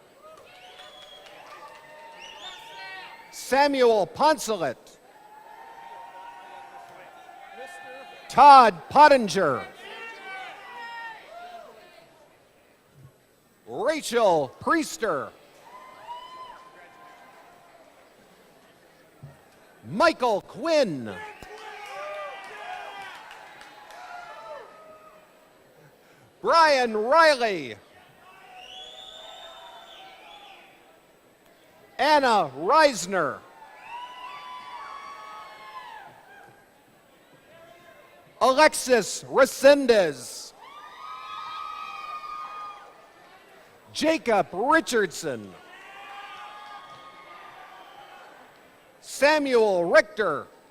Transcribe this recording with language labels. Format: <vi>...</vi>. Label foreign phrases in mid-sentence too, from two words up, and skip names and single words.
<en>Samuel Poncelet. Todd Pottinger. Rachel Priester. Michael Quinn. Brian Riley. Anna Reisner. Alexis Resendez. Jacob Richardson. Samuel Richter.</en>